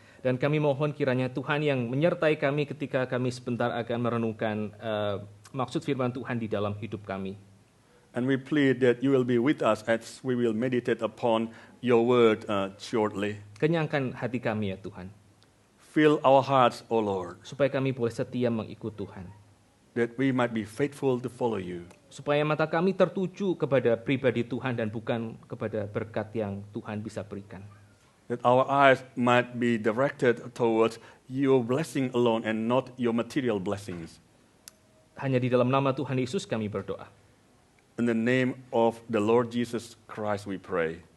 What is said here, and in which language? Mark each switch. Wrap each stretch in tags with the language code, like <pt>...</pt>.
<id>Dan kami mohon kiranya Tuhan yang menyertai kami ketika kami sebentar akan merenungkan maksud firman Tuhan di dalam hidup kami.</id> <en>And we plead that you will be with us as we will meditate upon your word shortly.</en> <id>Kenyangkan hati kami ya Tuhan,</id> <en>Fill our hearts, O Lord,</en> <id>supaya kami boleh setia mengikut Tuhan.</id> <en>that we might be faithful to follow you.</en> <id>Supaya mata kami tertuju kepada pribadi Tuhan dan bukan kepada berkat yang Tuhan bisa berikan.</id> <en>That our eyes might be directed towards your blessing alone and not your material blessings.</en> <id>Hanya di dalam nama Tuhan Yesus kami berdoa.</id> <en>In the name of the Lord Jesus Christ we pray.</en>